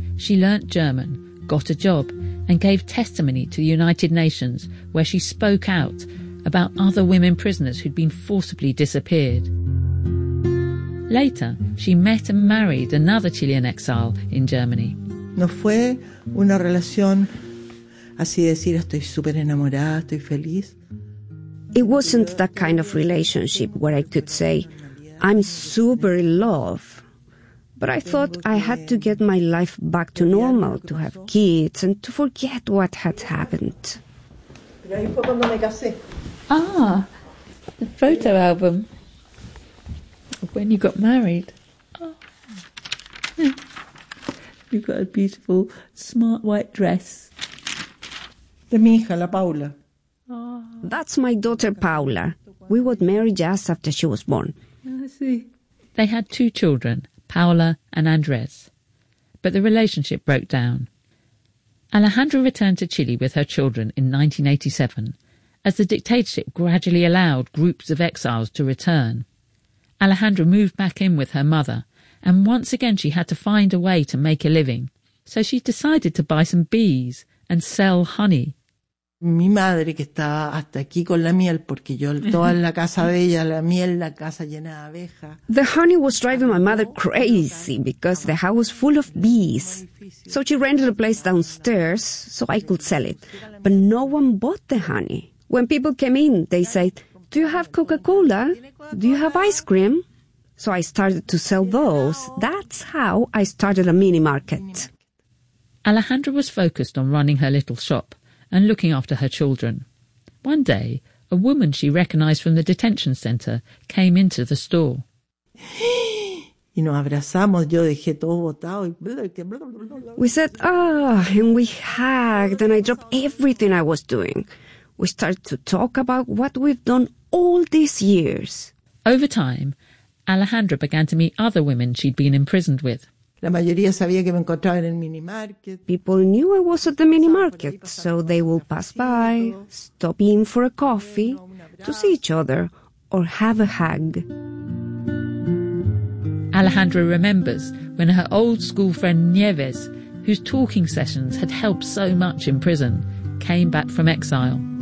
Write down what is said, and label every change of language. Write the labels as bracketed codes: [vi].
[en] She learnt German, got a job, and gave testimony to the United Nations, where she spoke out about other women prisoners who'd been forcibly disappeared. Later, she met and married another Chilean exile in Germany. [es] No fue una relación así decir estoy súper enamorada, estoy feliz. [en] It wasn't that kind of relationship where I could say, I'm super in love. But I thought I had to get my life back to normal, to have kids and to forget what had happened. Ah, the photo album. When you got married. Oh. You got a beautiful, smart white dress. [es] De mi hija, la Paula. [en] Oh. That's my daughter, Paula. We got married just after she was born. I see. They had two children, Paula and Andres. But the relationship broke down. Alejandra returned to Chile with her children in 1987, as the dictatorship gradually allowed groups of exiles to return. Alejandra moved back in with her mother, and once again she had to find a way to make a living. So she decided to buy some bees and sell honey. [es] Mi madre, que estaba hasta aquí con la miel, porque yo toda la casa de ella, la miel, la casa llena de abejas. [en] The honey was driving my mother crazy because the house was full of bees. So she rented a place downstairs so I could sell it. But no one bought the honey. When people came in, they said, "Do you have Coca-Cola? Do you have ice cream?" So I started to sell those. That's how I started a mini market. Alejandra was focused on running her little shop and looking after her children. One day, a woman she recognized from the detention center came into the store. [es] Y nos abrazamos, yo dejé todo botado. [en] We said, "Oh," and we hugged, and I dropped everything I was doing. We started to talk about what we've done all these years. Over time, Alejandra began to meet other women she'd been imprisoned with. [es] La mayoría sabía que me encontraba en el mini market. [en] People knew I was at the mini market, so they would pass by, stop in for a coffee, to see each other, or have a hug. Alejandra remembers when her old school friend Nieves, whose talking sessions had helped so much in prison, came back from exile.